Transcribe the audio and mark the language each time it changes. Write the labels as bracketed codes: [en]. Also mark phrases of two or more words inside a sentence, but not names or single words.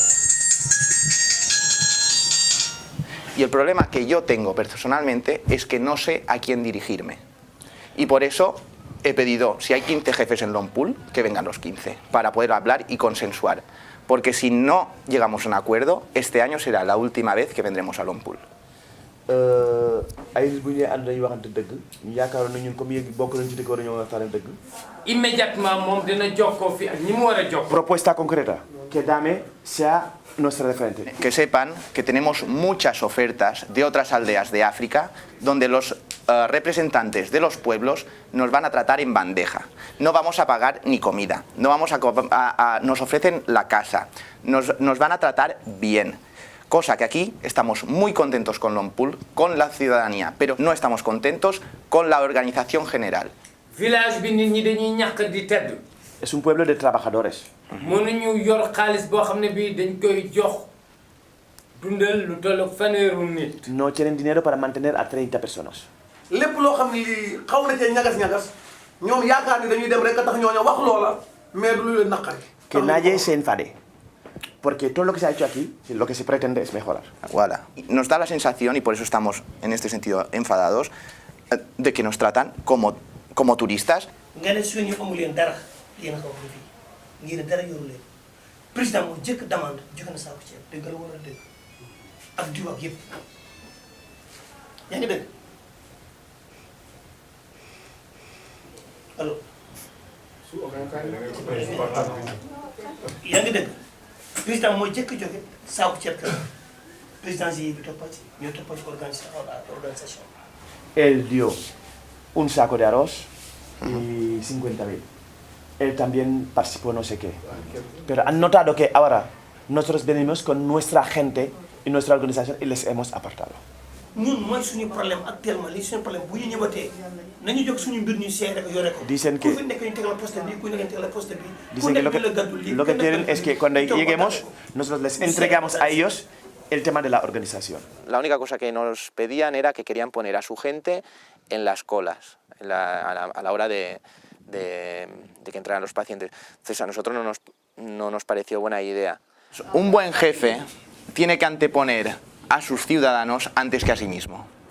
[es] Y el problema que yo tengo personalmente es que no sé a quién dirigirme. Y por eso he pedido, si hay 15 jefes en Lompoul, que vengan los 15, para poder hablar y consensuar. Porque si no llegamos a un acuerdo, este año será la última vez que vendremos a Lompoul. [wo] ay bu ñuy ànd dañuy waxante dëgg ñu yaakaaroon na ñun comme yéegi bokk nañ ci dëkk war a ñoo waxtaan dëgg. Immédiatement moom dina jokkoo fi ak ñi mu war a jokkoo. [es] Propuesta concreta, que Dame sea nuestra referente. Que sepan que tenemos muchas ofertas de otras aldeas de África donde los representantes de los pueblos nos van a tratar en bandeja. No vamos a pagar ni comida, no vamos nos ofrecen la casa, nos van a tratar bien. Cosa que aquí estamos muy contentos con Lompoul, con la ciudadanía, pero no estamos contentos con la organización general. [wo] Village bi nit ñi dañuy ñàkk di tedd. [es] Es un pueblo de trabajadores. [wo] mënuñu yor xaalis boo xam ne bii dañ koy jox dundal lu toll ak fanweeru nit. [es] No tienen dinero para mantener a 30 personas. [wo] lépp loo xam ni xaw na cee ñagas-ñagas ñoom yaakaar ni dañuy dem rek a tax ñooñu wax loola mais du lu leen naqari. [es] Que nadie se enfade. Porque todo lo que se ha hecho aquí, lo que se pretende es mejorar. Voilà. Nos da la sensación, y por eso estamos en este sentido enfadados, de que nos tratan como turistas. [wo] nga ne suñu amu leen dara yéen a ko wax fii ngeen dara yoru leen président moo jëkk demande joxe na saako ceeb dëgg la war a dëgg ak diw ak yëpp yaa ngi dëgg allo yaa ngi dëgg président moo jëkk joxe saako ceeb ka président yi bi toppa ci ñoo toppa ci organisation. [es] Él dio un saco de arroz y 50.000. Él también participó no sé qué. Pero han notado que ahora nosotros venimos con nuestra gente y nuestra organización y les hemos apartado. [wo] ñun mooy suñu [fr] problème actuellement [wo] li suñu problème bu ñu ñëwatee nañu jóg suñu mbir ñu seere ko yore ko. [es] Dicen que [wo] ku fi nekk ñu tegal poste bi ku nekk ñu tegal poste bi. [es] Dicen que lo que quieren es que cuando lleguemos nosotros les entregamos a ellos el tema de la organización. La única cosa que nos pedían era que querían poner a su gente en las colas, a la hora de que entraran los pacientes. Entonces a nosotros no nos pareció buena idea. Un buen jefe tiene que anteponer a sus ciudadanos antes que a sí mismo.